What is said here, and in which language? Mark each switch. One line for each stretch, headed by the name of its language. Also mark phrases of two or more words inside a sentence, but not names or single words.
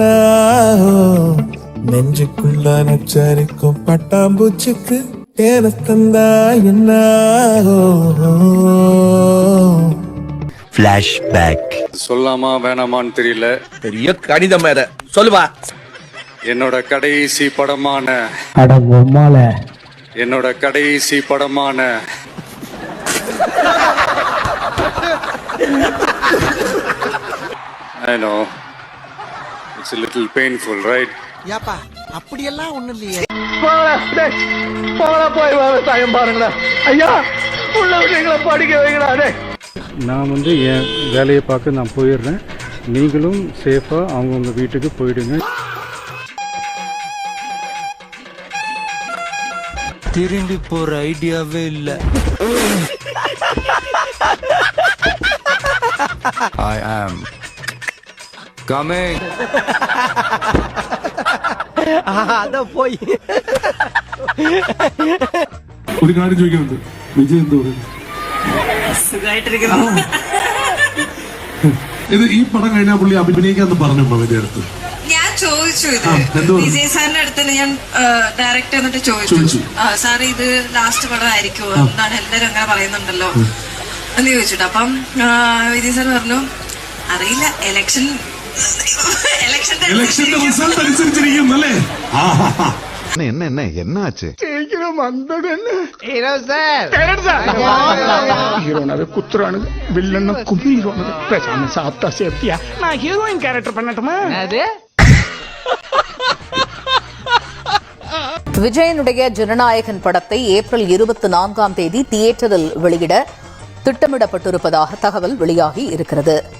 Tamil: நெஞ்சுக்குள்ள நச்சரிக்கும் பட்டாம்பூச்சிக்கு தேன தந்தா என்ன? ஃபிளாஷ்பேக். சொல்லாமா வேணாமான்னு தெரியல. பெரிய கணிதம் வேற. சொல்லுவா. என்னோட கடைசி படமான
English: I know it's a little painful, right?
Tamil: யாப்பா அப்படியெல்லாம் ஒண்ணும் இல்லையே. போய் விவசாயம் பாருங்களேன் ஐயா. படிக்க வைக்கிறானே. நான் வந்து என் வேலையை பார்க்க நான் போயிடுறேன். நீங்களும் சேஃபா அவங்கவுங்க வீட்டுக்கு போயிடுங்க. திரும்பி போற ஐடியாவே இல்ல.
English: I am coming.
Tamil: அத போய்
Malayalam: ഒരു കാര്യം ചോദിക്കുന്നുണ്ട്, വിജയ് എന്ത് പറയുന്നു? ഇത് ഈ പടം കഴിഞ്ഞാൽ പുള്ളി അഭിനയിക്കാന്ന് പറഞ്ഞു വിജയ് അടുത്ത്. ഞാൻ ചോദിച്ചു ഇത് വിജയ് സാറിന്റെ അടുത്ത് ഞാൻ ഡയറക്റ്റ് എന്നിട്ട് ചോദിച്ചു സാർ ഇത് ലാസ്റ്റ് പടം ആയിരിക്കുമോ എന്നാണ് എല്ലാരും അങ്ങനെ പറയുന്നുണ്ടല്ലോ എന്ന് ചോദിച്ചിട്ട്. അപ്പം വിജയ് സാർ പറഞ്ഞു അറിയില്ല, ഇലക്ഷന്റെ റിസൾട്ട് അനുസരിച്ചിരിക്കും അല്ലേ?
Tamil: என்ன என்னாச்சு? ஹீரோனாவே குத்துறானு, வில்லன்னா கும்பிடுவானு. பேசாம சாப்பிட்டா சேஃப்டியா நான் ஹீரோயின் கேரக்டர் பண்ணட்டுமா? விஜயனுடைய ஜனநாயகன் படத்தை ஏப்ரல் 24ஆம் தேதி தியேட்டரில் வெளியிட திட்டமிடப்பட்டிருப்பதாக தகவல் வெளியாகி இருக்கிறது.